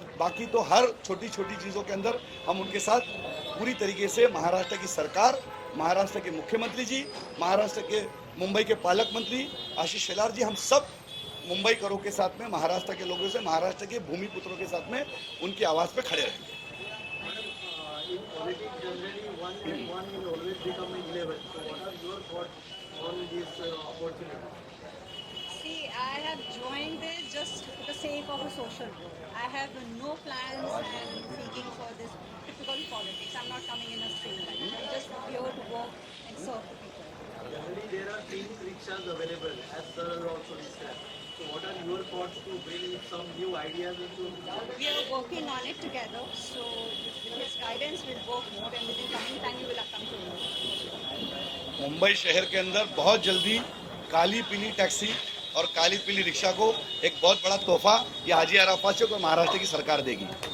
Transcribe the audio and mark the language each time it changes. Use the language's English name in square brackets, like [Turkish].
[Hindi] बाकी तो हर छोटी छोटी चीज़ों के अंदर हम उनके साथ पूरी तरीके से महाराष्ट्र की सरकार, महाराष्ट्र के मुख्यमंत्री जी, महाराष्ट्र के मुंबई के पालक मंत्री आशीष शेलार जी, हम सब मुंबई करों के साथ में, महाराष्ट्र के लोगों से, महाराष्ट्र के भूमिपुत्रों के साथ में उनकी आवाज़ पे खड़े रहेंगे। [English] In politics, generally, one and one will always become 11. So, what are your thoughts on this opportunity? See, I have joined this just for the sake of a social work. I have no plans and thinking for this typical politics. I'm not coming in a streamline. I'm just here to work and serve the people. Generally, there are 3 rickshaws available, as sir also described. So, what are your thoughts to bring some new ideas into? We are working on it together. So, with his guidance, we'll work more, and within coming time, you will come to know. [Hindi] Mumbai शहर के अंदर बहुत जल्दी काली पीली taxi और काली पीली rickshaw को एक बहुत बड़ा तोहफा ये हाजी अराफात को महाराष्ट्र की सरकार देगी।